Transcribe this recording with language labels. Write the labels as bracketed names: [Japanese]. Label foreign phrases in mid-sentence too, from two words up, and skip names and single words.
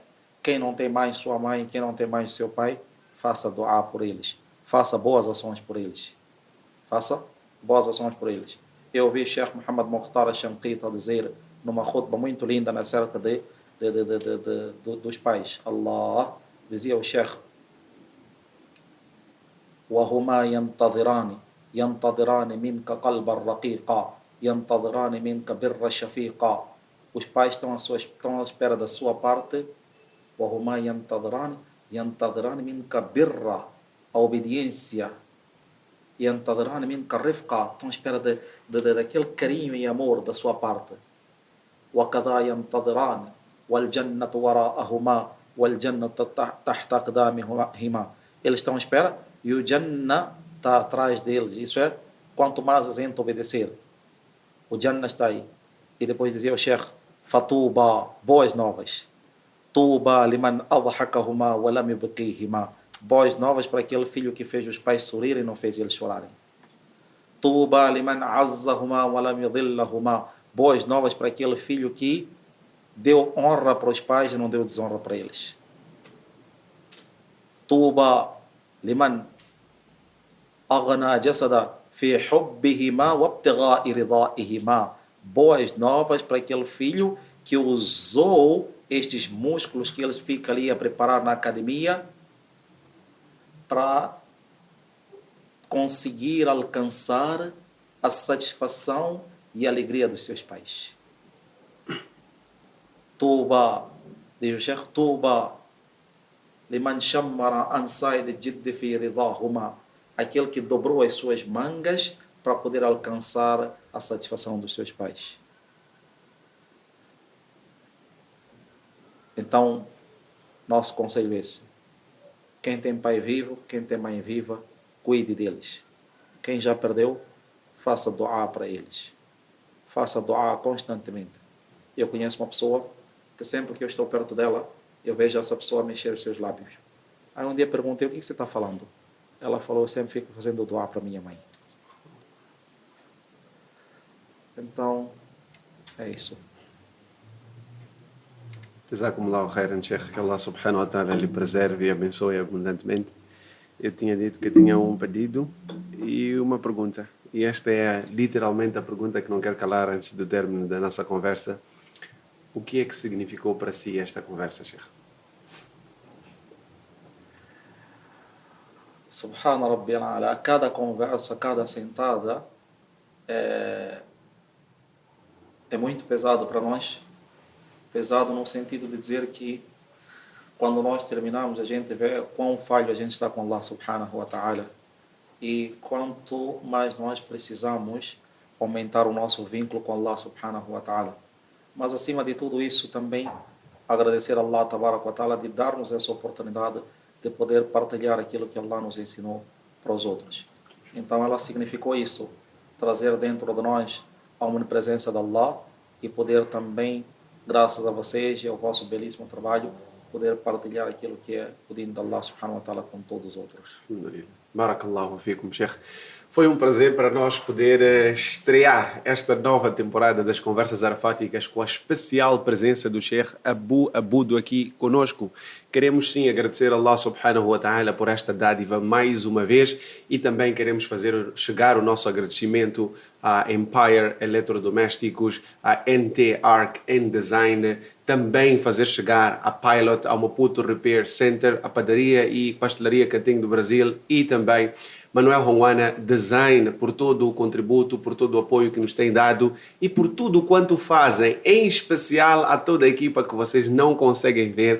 [Portuguese] Quem não tem mais sua mãe, quem não tem mais seu pai, faça dua por eles. Faça boas ações por eles. Faça boas ações por eles. Eu ouvi Sheikh Muhammad Mukhtar al-Shanqita a dizer numa khutba muito linda na cerca dos pais. Allah, dizia o Sheikh: [Arabic] وَهُمَا يَنْتَظِرَانِ مِنْكَ قَلْبًا رَقِيقًا يَنْتَظِرَانِ مِنْكَ بِرًّا شَفِيقًا. [Portuguese] Os pais estão à espera da sua parte. [Arabic] وَهُمَا يَنْتَظِرَانِ مِنْكَ بِرًّا, [Portuguese] a obediência. [Arabic] يَنْتَظِرَانِ مِنْكَ رِفْقًا, [Portuguese] estão à espera daquele carinho e amor da sua parte. [Arabic] وَكَذَا يَنْتَظِرَانِ وَالْجَنَّةُ وَرَاءَهُمَا وَالْجَنَّةُ تَحْتَ أقدامهما. [Portuguese] Eles estão à espera e o Jannah está atrás deles. Isso é, quanto mais a gente obedecer, o Jannah está aí. E depois dizia o Sheikh: Fatuba, boas novas. [Arabic] طوبى لمن أضحكهما ولم يبكهما. [Portuguese] Boas novas para aquele filho que fez os pais sorrirem e não fez eles chorarem. [Arabic] طوبى لمن أعزهما ولم يذلهما. [Portuguese] Boas novas para aquele filho que deu honra para os pais e não deu desonra para eles. [Arabic] طوبى لمن أغنى جسدا في حبهما وابتغاء رضاهما. [Portuguese] Boas novas para aquele filho que usou estes músculos que eles ficam ali a preparar na academia para conseguir alcançar a satisfação e a alegria dos seus pais. [Arabic] Tuba, [Portuguese] diz o Sheikh, [Arabic] طوبى لمن شمر عن ساعد الجد في رضاهما. [Portuguese] Aquele que dobrou as suas mangas para poder alcançar a satisfação dos seus pais. Então, nosso conselho é esse: quem tem pai vivo, quem tem mãe viva, cuide deles. Quem já perdeu, faça dua para eles. Faça dua constantemente. Eu conheço uma pessoa que sempre que eu estou perto dela, eu vejo essa pessoa mexer os seus lábios. Aí um dia perguntei: o que você está falando? Ela falou: eu sempre fico fazendo dua para minha mãe. Então, é isso. [Arabic] جزاكم الله خيرا, Sheikh. [Portuguese] Que Allah [Arabic] سبحانه وتعالى [Portuguese] lhe preserve e abençoe abundantemente. Eu tinha dito que tinha um pedido e uma pergunta. E esta é literalmente a pergunta que não quero calar antes do término da nossa conversa. O que é que significou para si esta conversa, Sheikh? [Arabic] سبحان ربي الأعلى. [Portuguese] Cada conversa, cada sentada é muito pesado para nós. Pesado no sentido de dizer que quando nós terminamos, a gente vê quão falho a gente está com Allah [Arabic] سبحانه وتعالى [Portuguese] e quanto mais nós precisamos aumentar o nosso vínculo com Allah [Arabic] سبحانه وتعالى. [Portuguese] Mas acima de tudo isso também agradecer a Allah [Arabic] تبارك وتعالى [Portuguese] de dar-nos essa oportunidade de poder partilhar aquilo que Allah nos ensinou para os outros. Então ela significou isso, trazer dentro de nós a omnipresença de Allah e poder também, graças a vocês e ao vosso belíssimo trabalho, poder partilhar aquilo que é o dino de Allah [Arabic] سبحانه وتعالى [Portuguese] com todos os outros. [Arabic] بارك الله فيكم, Sheikh. [Portuguese] Foi um prazer para nós poder estrear esta nova temporada das Conversas Arafáticas com a especial presença do Sheikh Abu Abudo aqui conosco. Queremos sim agradecer a Allah [Arabic] سبحانه وتعالى [Portuguese] por esta dádiva mais uma vez e também queremos fazer chegar o nosso agradecimento a Empire Eletrodomésticos, a NT Arc and Design, também fazer chegar a Pilot, ao Maputo Repair Center, a Padaria e Pastelaria Cantinho do Brasil e também Manuel Honguana Design, por todo o contributo, por todo o apoio que nos tem dado e por tudo quanto fazem, em especial a toda a equipa que vocês não conseguem ver.